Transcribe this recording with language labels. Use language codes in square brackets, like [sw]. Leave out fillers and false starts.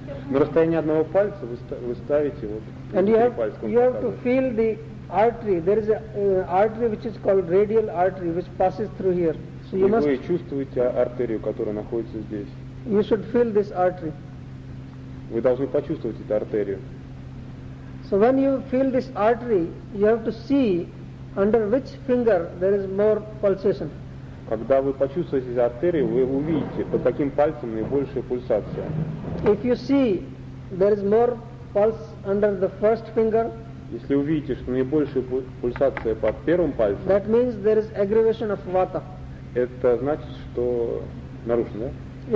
[ru] На расстоянии одного пальца вы ставите вот. [en] And you have to feel the artery. There is an artery which is called radial artery, which passes through here. So you must. [ru] Вы чувствуете артерию, которая находится здесь. [en] You should feel this artery. [ru] Вы должны почувствовать эту артерию. [en] So when you feel this artery, you have to see under which finger there is more pulsation. [ru] Когда вы почувствуете артерию, вы увидите, под каким пальцем наибольшая пульсация. [en] If you see there is more pulse under the first finger. [ru] Если увидите, что наибольшая пульсация под первым пальцем, [en] that means there is aggravation of vata. [ru] Это значит, что нарушено, да?